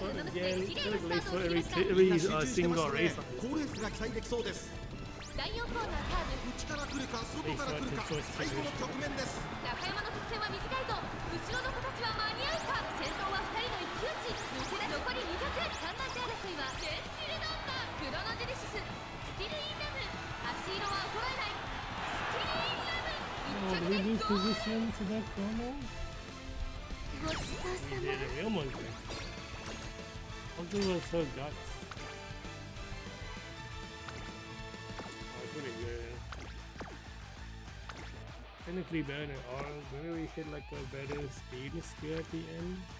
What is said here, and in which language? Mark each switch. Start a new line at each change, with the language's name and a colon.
English: They start every single race on this.
Japanese: 第4コーナーカーブ内から来るか外から来るか最後の局面です。中山の直線は短いぞ。後ろの子たちは間に合うか。先頭は2人の一騎打ち。抜け出残り200。3番手争いはジェンティルドンナ、クロノジェネシス、スティルインラブ。足色は衰えない。スティルインラブ。1着でゴール。
English: position to that corner?
Japanese: ごちそうさま。
English: We almost did. Something was so guts. Pretty good. Technically better than ours. Maybe we hit like a better speed skill at the end.